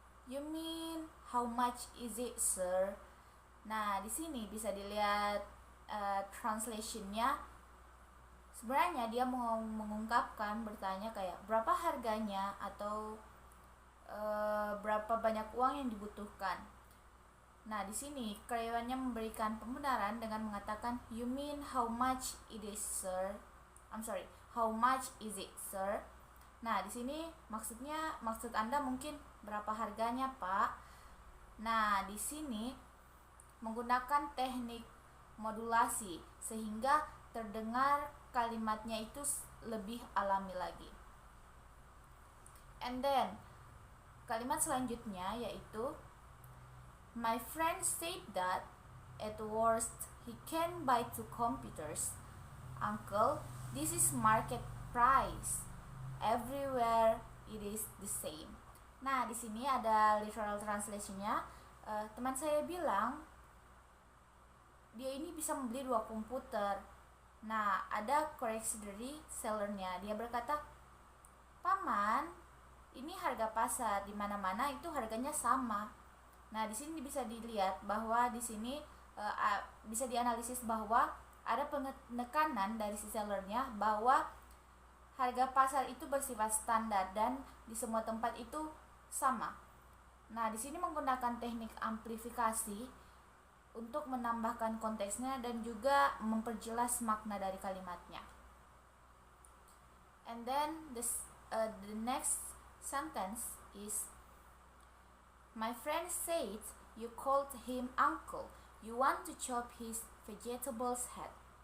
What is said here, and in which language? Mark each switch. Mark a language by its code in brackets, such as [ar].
[en] You mean how much is it, sir? [id] Nah, di sini bisa dilihat translationnya. Sebenarnya dia mau mengungkapkan, bertanya kayak berapa harganya atau berapa banyak uang yang dibutuhkan. Nah, di sini karyawannya memberikan pembenaran dengan mengatakan [en] you mean how much it is, sir? How much is it, sir? [id] Nah, di sini maksud Anda mungkin berapa harganya, Pak? Nah, di sini menggunakan teknik modulasi sehingga terdengar kalimatnya itu lebih alami lagi. [en] And then [id] kalimat selanjutnya yaitu [en] my friend said that at worst he can buy 2 computers. Uncle, this is market price. Everywhere it is the same. [id] Nah, di sini ada literal translation-nya. Teman saya bilang dia ini bisa membeli 2 komputer. Nah, ada koreksi dari sellernya. Dia berkata, paman, ini harga pasar, di mana-mana itu harganya sama. Nah, di sini bisa dilihat bahwa di sini bisa dianalisis bahwa ada penekanan dari si sellernya bahwa harga pasar itu bersifat standar dan di semua tempat itu sama. Nah, di sini menggunakan teknik amplifikasi untuk menambahkan konteksnya dan juga memperjelas makna dari kalimatnya. [en] And then the next sentence is, my friend said you called him uncle. You want to chop his vegetables head.